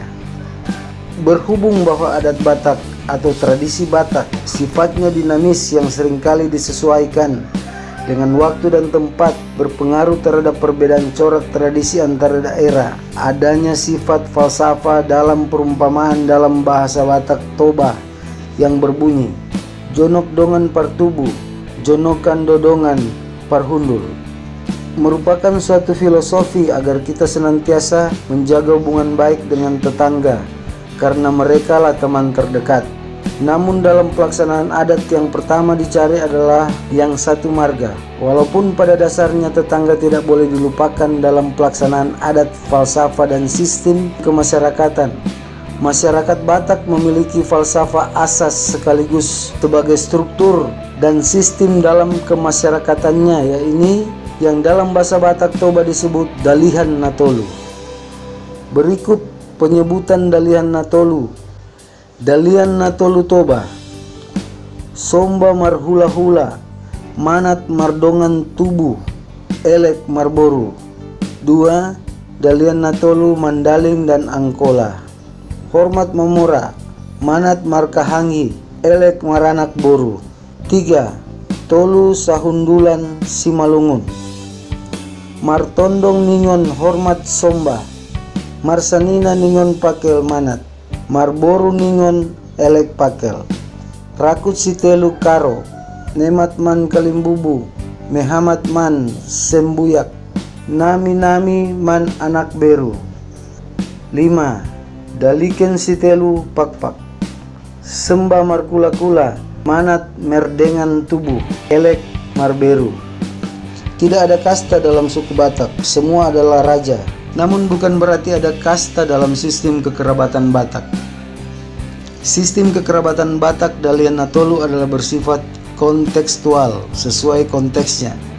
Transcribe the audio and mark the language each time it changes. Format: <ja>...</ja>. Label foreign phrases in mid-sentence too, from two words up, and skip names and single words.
<id>Berhubung bahwa adat Batak atau tradisi Batak sifatnya dinamis yang seringkali disesuaikan dengan waktu dan tempat, berpengaruh terhadap perbedaan corak tradisi antara daerah. Adanya sifat falsafah dalam perumpamaan dalam bahasa Batak Toba yang berbunyi</id> <bbc>Jonok dongan partubu, jonokan dodongan parhundul,</bbc> <id>merupakan suatu filosofi agar kita senantiasa menjaga hubungan baik dengan tetangga karena merekalah teman terdekat. Namun dalam pelaksanaan adat yang pertama dicari adalah yang satu marga. Walaupun pada dasarnya tetangga tidak boleh dilupakan dalam pelaksanaan adat, falsafah dan sistem kemasyarakatan. Masyarakat Batak memiliki falsafah asas sekaligus sebagai struktur dan sistem dalam kemasyarakatannya, yaitu yang dalam bahasa Batak Toba disebut Dalihan Natolu. Berikut penyebutan Dalihan Natolu. Dalian Natolu Toba.</id> <bbc>Somba marhula-hula, manat mardongan tubuh, elek marboru. 2.</bbc> <id>Dalian Natolu Mandaling dan Angkola.</id> <btm>Hormat memora, manat markahangi, elek maranak boru. 3.</btm> <bts>Tolu sahundulan simalungun. Martondong ningon hormat somba, marsanina ningon pakel manat, marboru ningon elek pakel.</bts> <btx>Rakut sitelu karo, nemat man kalimbubu, mehamat man sembuyak, nami-nami man anak beru.</btx> <btd>5. Daliken sitelu pakpak, sembah markula-kula, manat merdengan tubuh, elek marberu.</btd> <id>Tidak ada kasta dalam suku Batak, semua adalah raja. Namun bukan berarti ada kasta dalam sistem kekerabatan Batak. Sistem kekerabatan Batak Dalian Natolu adalah bersifat kontekstual, sesuai konteksnya.</id>